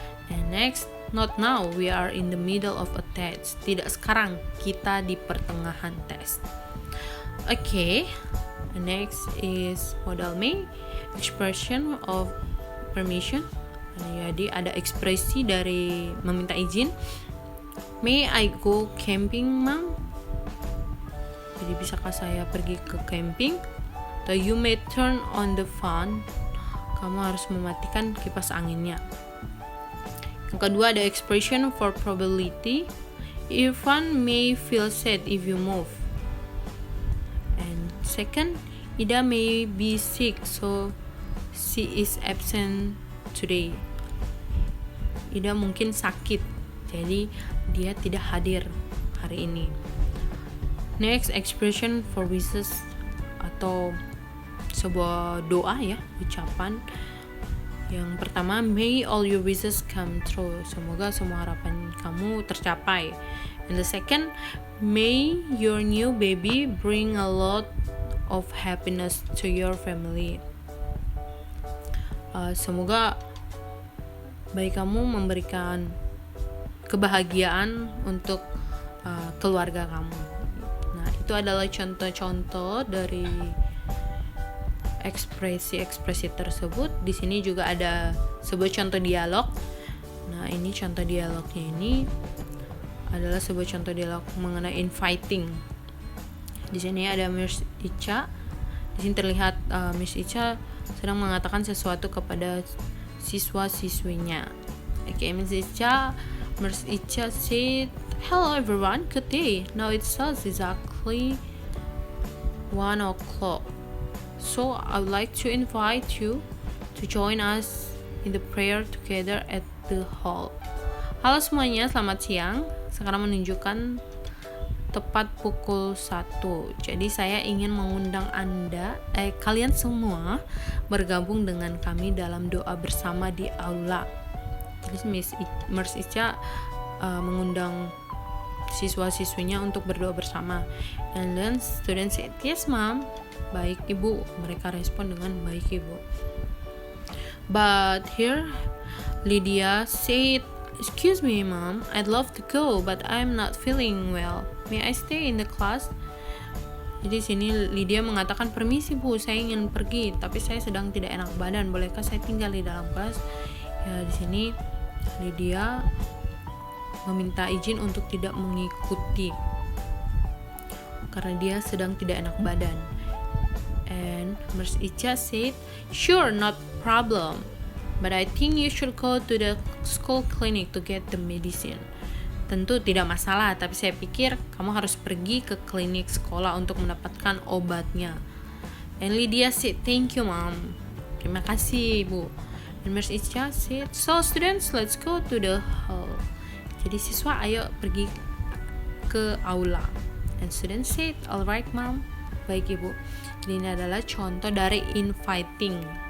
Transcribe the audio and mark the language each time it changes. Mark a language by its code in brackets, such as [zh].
[en] And next, not now, we are in the middle of a test. [id] Tidak sekarang, kita di pertengahan tes. Oke, [en] next is modal may, expression of permission. [id] Jadi ada ekspresi dari meminta izin. [en] May I go camping, ma'am? [id] Jadi bisakah saya pergi ke camping? [en] Atau you may turn on the fan. [id] Kamu harus mematikan kipas anginnya. Yang kedua ada expression for probability. [en] Irfan may feel sad if you move. And second, Ida may be sick, so she is absent today. [id] Ida mungkin sakit, jadi dia tidak hadir hari ini. [en] Next, expression for wishes [id] atau sebuah doa ya, ucapan. Yang pertama, [en] may all your wishes come true. [id] Semoga semua harapan kamu tercapai. [en] And the second, may your new baby bring a lot of happiness to your family. [id] Semoga bayi kamu memberikan kebahagiaan untuk keluarga kamu. Nah, itu adalah contoh-contoh dari ekspresi-ekspresi tersebut. Di sini juga ada sebuah contoh dialog. Nah, ini contoh dialognya ini adalah sebuah contoh dialog mengenai inviting. Di sini ada Miss Ica. Di sini terlihat Miss Ica sedang mengatakan sesuatu kepada siswa-siswinya. [en] Okay, Miss Ica said, "Hello everyone, good day. Now it's exactly 1 o'clock. So I would like to invite you to join us in the prayer together at the hall." [id] Halo semuanya, selamat siang. Sekarang menunjukkan tepat pukul 1. Jadi saya ingin mengundang kalian semua bergabung dengan kami dalam doa bersama di aula. Jadi Miss Ica mengundang siswa-siswinya untuk berdoa bersama. [en] And then student said, "Yes, ma'am." [id] Baik, Ibu. Mereka respon dengan baik, Ibu. [en] But here Lydia said, "Excuse me, ma'am. I'd love to go, but I'm not feeling well. May I stay in the class?" [id] Jadi sini Lydia mengatakan, "Permisi, Bu, saya ingin pergi, tapi saya sedang tidak enak badan. Bolehkah saya tinggal di dalam kelas?" Ya, di sini Lydia meminta izin untuk tidak mengikuti karena dia sedang tidak enak badan. [en] And Miss Icha said, "Sure, not problem. But I think you should go to the school clinic to get the medicine." [id] Tentu tidak masalah, tapi saya pikir kamu harus pergi ke klinik sekolah untuk mendapatkan obatnya. [en] And Lydia said, "Thank you, Mom." [id] Terima kasih, Ibu. [en] And Miss Icha said, "So students, let's go to the hall." [id] Jadi siswa, ayo pergi ke aula. [en] And students said, "Alright, Mom." [id] Baik, Ibu. Jadi ini adalah contoh dari inviting.